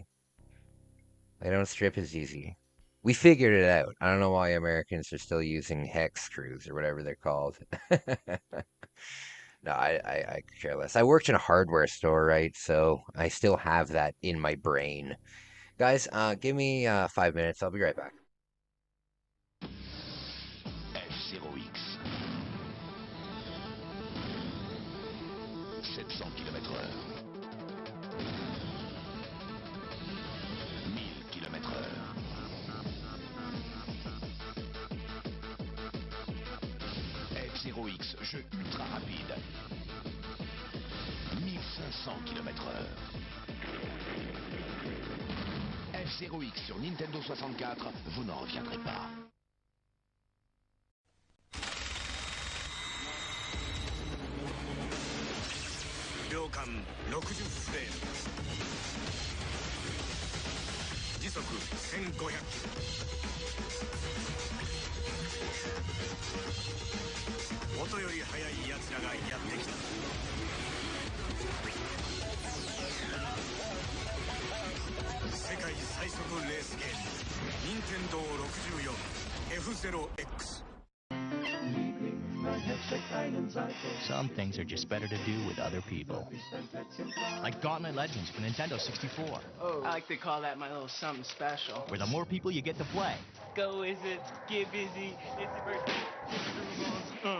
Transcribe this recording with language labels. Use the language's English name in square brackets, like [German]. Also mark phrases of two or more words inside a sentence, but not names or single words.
[English] They don't strip as easy. We figured it out. I don't know why Americans are still using hex screws or whatever they're called. No, I could care less. I worked in a hardware store, right? So I still have that in my brain. Guys, give me 5 minutes. I'll be right back. [French] F0X. 700 km/h. 1000 km/h. F0X, jeu ultra rapide. 1500 km/h. F0X sur Nintendo 64, vous n'en reviendrez pas. [Japanese] Ryokan 60 フレーム。時速1500キロ。音より速い奴らがやってきた。世界最速レースゲーム、任天堂64 F0X。 [English] Some things are just better to do with other people. Like Gauntlet Legends for Nintendo 64. Oh, I like to call that my little something special. Where the more people you get to play. Go Wizards, get busy, it's your birthday.